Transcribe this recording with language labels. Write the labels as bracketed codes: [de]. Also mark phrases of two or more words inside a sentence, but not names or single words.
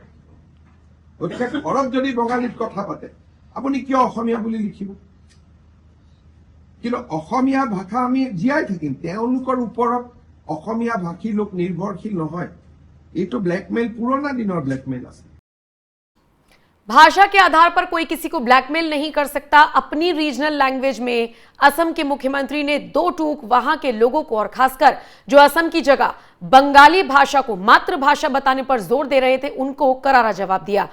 [as] গতিকে ঘৰত যদি বঙালীত কথা পাতে আপুনি কিয় অসমীয়া বুলি লিখিব? কিন্তু অসমীয়া ভাষা আমি জীয়াই থাকিম, তেওঁলোকৰ ওপৰত অসমীয়া ভাষী লোক নিৰ্ভৰশীল নহয়। এইটো ব্লেকমেইল, পুৰণা দিনৰ ব্লেকমেইল আছে। [hi] भाषा के आधार पर कोई किसी को ब्लैकमेल नहीं कर सकता। अपनी [en] regional language [hi] में असम के मुख्यमंत्री ने दो टूक वहां के लोगों को, और खासकर जो असम की जगह बंगाली भाषा को मातृभाषा बताने पर जोर दे रहे थे, उनको करारा जवाब दिया।